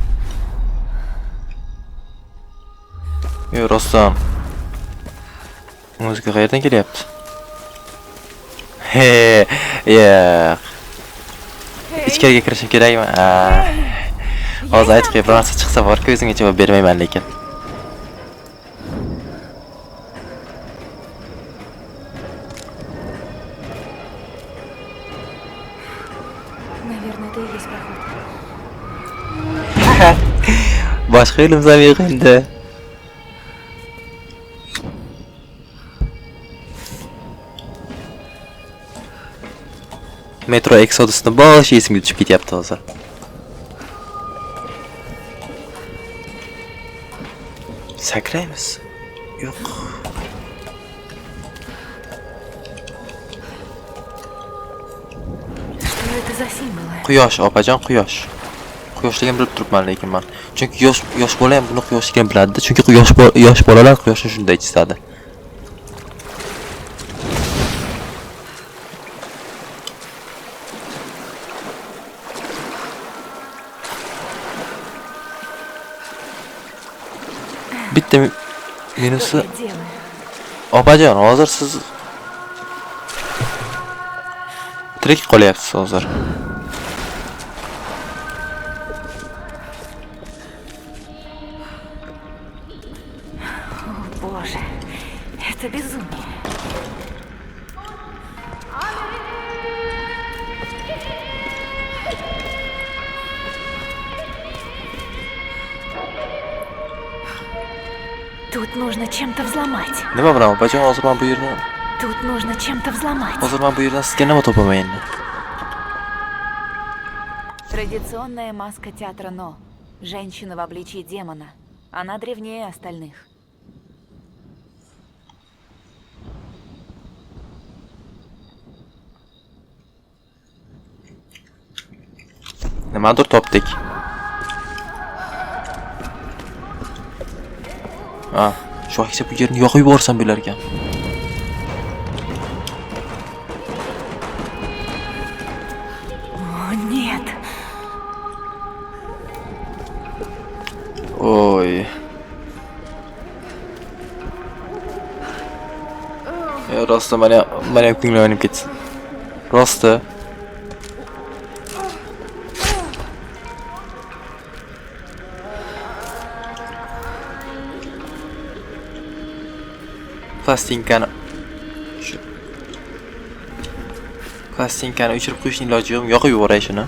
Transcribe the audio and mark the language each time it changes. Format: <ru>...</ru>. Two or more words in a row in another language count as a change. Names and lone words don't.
<uz>Yo, rostdan. Muzika qayerdan kelyapti? He, yo'q. Ichkariga kirishim kerakmi? Hozir aytib bir narsa chiqsa bor-ku, o'zimga javob bermayman lekin.</uz> <ru>Наверное, это и есть проход.</ru> <uz>Boshqa yo'limizam yo'q endi. Metro Exodus'ni boshi esimga tushib ketyapti hozir. Sakraymiz? Yo'q.</uz> <ru>Что это за символы?</ru> <uz>Quyosh, opajon, quyosh. Quyoshligini bilib turibman lekin men. Chunki yosh bola ham buni quyoshligini biladi, chunki yosh bolalar quyoshni shunday chizadi. Bitta minusi</uz> <ru>Что я делаю?</ru> <uz>opajon, hozir siz tirik qolyapsiz hozir.</uz> <ru>О, боже, это безумие. Тут нужно чем-то взломать.</ru> <uz>Nima bilan opajon, hozir men bu yerni</uz> <ru>Тут нужно чем-то взломать.</ru> <uz>hozir men bu yerdan sizga nima topaman endi?</uz> <ru>Традиционная маска театра Но. Женщина в обличии демона. Она древнее остальных.</ru> <uz>Nimadir topdik. Shu aksa bu yerni yoqib yuborsam bo'lar ekan. О, нет. Oy. Rosta mana ham ko'nglim ketdi. Rosta. Plastinkani o'chirib qo'yishning iloji yo'q, yoqib yuboray shuni.</uz>